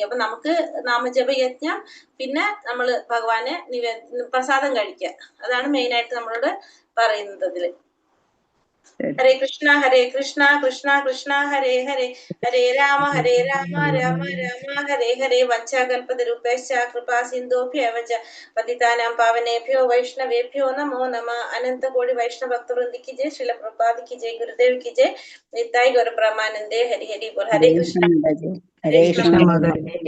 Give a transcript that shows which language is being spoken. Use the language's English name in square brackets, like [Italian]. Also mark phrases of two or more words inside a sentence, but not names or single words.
[Malayalam] അപ്പൊ നമുക്ക് നാമജപ യജ്ഞം, പിന്നെ നമ്മള് ഭഗവാനെ പ്രസാദം കഴിക്കുക, അതാണ് മെയിൻ ആയിട്ട് നമ്മളോട് പറയുന്നത് അതില്. [Sanskrit] ഹരേ കൃഷ്ണ കൃഷ്ണ കൃഷ്ണ ഹരേ ഹരേ, ഹരേ രാമ രാമ രാമ ഹരേ ഹരേ. വഞ്ചാകൽപതരൂപേശ്ച കൃപാ സിന്ധോഭ്യവ ച പതിതാനാം പാവനേഭ്യോ വൈഷ്ണവേഭ്യോ നമോ നമഃ. [Hindi] अनंतकोटि वैष्णव भक्तवृंदी की जय, श्रील प्रभुपाद की जय, गुरुदेव की जय, नित्ताय गौर ब्रह्मानंदे. हरि हरि बोल. हरे कृष्ण. [Malayalam] ഹരേ കൃഷ്ണ മാതാജി.